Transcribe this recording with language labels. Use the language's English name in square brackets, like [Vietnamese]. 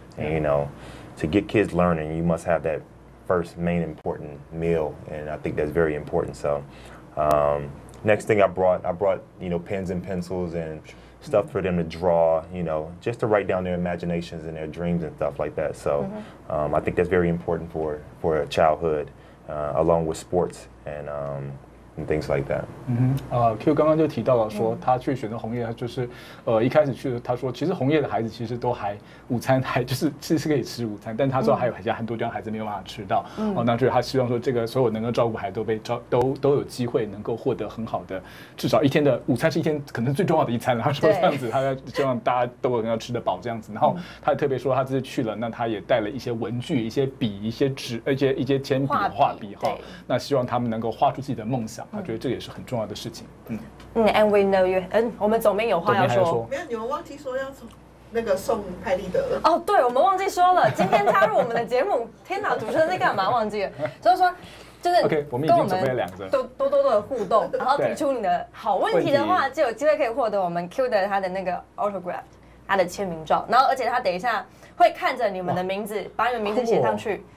[English] And, to get kids learning, you must have that first main important meal, and I think that's very important. So, next thing I brought pens and pencils and stuff for them to draw, just to write down their imaginations and their dreams and stuff like that. So I think that's very important for a childhood, along with sports and things like that. [Chinese] Q 刚刚就提到了说，他去选择红叶，他就是一开始去，他说其实红叶的孩子其实都还午餐还就是可以吃午餐，但他说还有很多地方孩子没有办法吃到。那就是他希望说这个所有能够照顾孩子都有机会能够获得很好的，至少一天的午餐是一天可能最重要的一餐。他说这样子，他希望大家都能够吃得饱这样子。然后他特别说他这次去了，那他也带了一些文具、一些笔、一些纸、一些铅笔、画笔哈。那希望他们能够画出自己的梦想。他觉得这也是很重要的事情。 [English] And we know you， [Chinese] 我们总编有话要说。没有，你们忘记说要那个送拍立得了。哦，对，我们忘记说了，今天加入我们的节目，天哪，主持人在干嘛？忘记了，所以说就是 OK， 我们已经准备了2个，多的互动，然后提出你的好问题的话，就有机会可以获得我们 Q 的他的那个 autograph， 他的签名照，然后而且他等一下会看着你们的名字，把你们名字写上去。